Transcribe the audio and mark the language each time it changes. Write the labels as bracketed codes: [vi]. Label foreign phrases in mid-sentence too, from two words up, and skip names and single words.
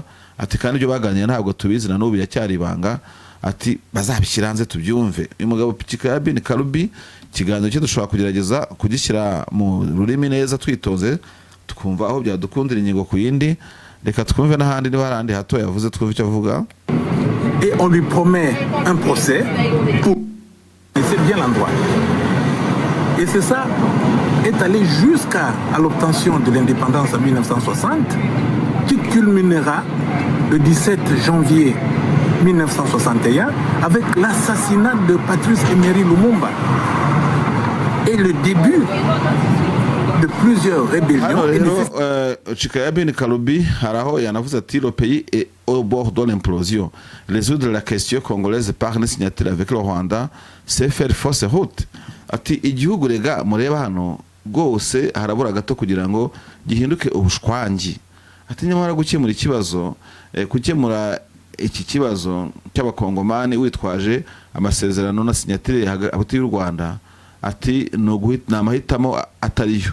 [rw] Ati kandi ibyo baganiriye ntabwo tubizi na n'ubu yacyari ibanga, ati bazabishyira hanze tubyumve. Uyu mugabo Chikaya bin Karubi ikiganiro cye dushobora kugerageza kugishyira mu rurimi neza twitonze tukumva aho byadukundira ingingo ku yindi. Reka twumve n'ahandi niba harandi hato yavuze twumve icyo avuga. [fr] Et on lui promet un procès pour... Et c'est bien l'endroit. Et c'est ça est allé jusqu'à l'obtention de l'indépendance en 1960, qui culminera le 17 janvier 1961 avec l'assassinat de Patrice Emery Lumumba et le début de plusieurs rébellions. [rw] Chikaya bin Karubi haraho yanavuze ati [fr] le pays est au bord de l'implosion. Résoudre la question congolaise par une signature avec le Rwanda, c'est faire fausse route. [rw] Ati igihugu rega mureba hano rwose harabura gato kugira ngo gihinduke ubushwangi. Ati nyamara gukemura ikibazo gukemura iki kibazo cy'abakongomani witwaje amasezerano na signature hagati y'u Rwanda, ati no amahitamo atariyo.